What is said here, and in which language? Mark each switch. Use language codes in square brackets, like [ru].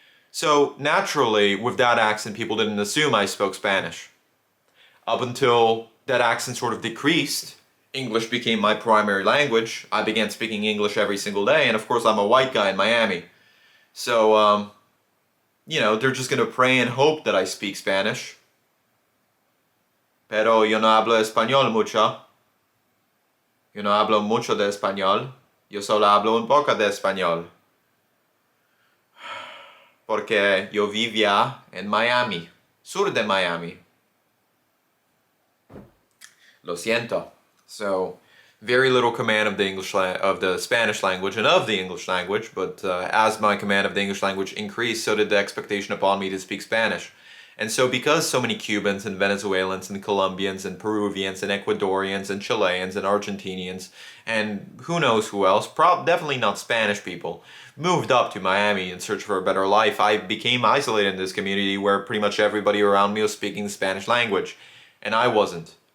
[en] So naturally, with that accent, people didn't assume I spoke Spanish. Up until that accent sort of decreased, English became my primary language. I began speaking English every single day, and of course I'm a white guy in Miami. So, they're just gonna pray and hope that I speak Spanish. [es] Pero yo no hablo español mucho. Yo no hablo mucho de español. Yo solo hablo un poco de español. Porque yo vivía en Miami, sur de Miami. Lo siento. [en] So, very little command of the Spanish language and of the English language, but as my command of the English language increased, so did the expectation upon me to speak Spanish. And so because so many Cubans and Venezuelans and Colombians and Peruvians and Ecuadorians and Chileans and Argentinians and who knows who else, definitely not Spanish people, moved up to Miami in search for a better life, I became isolated in this community where pretty much everybody around me was speaking the Spanish language, and I wasn't.